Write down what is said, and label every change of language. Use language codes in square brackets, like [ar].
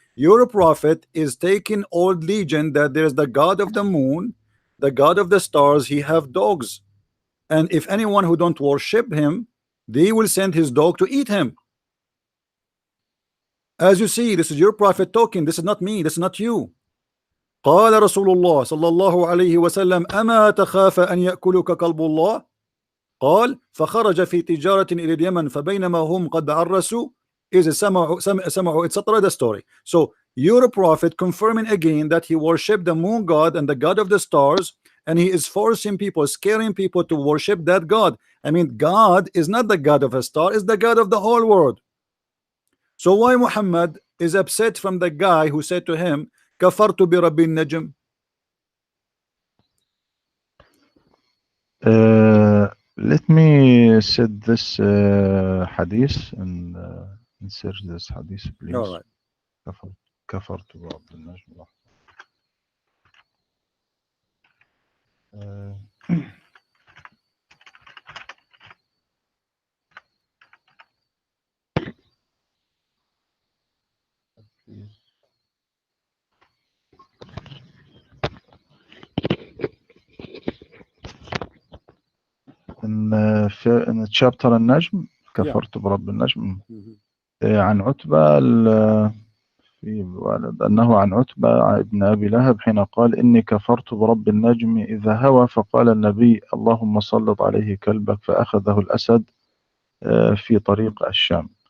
[en] Your prophet is taking old legend that there is the God of the moon, the God of the stars. He have dogs, and if anyone who don't worship him, they will send his dog to eat him. As you see, this is your prophet talking. This is not me. This is not you. [ar] قال رسول الله صلى الله عليه وسلم أما تخاف أن يأكلك كلب الله. قال فخرج في تجارة إلى اليمن فبينما هم قد عرسوا إذ سمعوا etc. [en] The story. So your prophet confirming again that he worshipped the moon god and the god of the stars, and he is forcing people, scaring people to worship that god. I mean, God is not the god of a star, is the god of the whole world. So why Muhammad is upset from the guy who said to him [ar] كفرت برب النجم? [en] Let me set this hadith and insert this hadith, All please. right. [ar] كفرت برب النجم. [en] Please. in chapter النجم Yeah. [ar] كفرت برب النجم. Mhm. عن عتبة في أنه عن عتبة ابن أبي لهب حين قال إني كفرت برب النجم إذا هوى فقال النبي اللهم سلط عليه كلبك فأخذه الأسد في طريق الشام.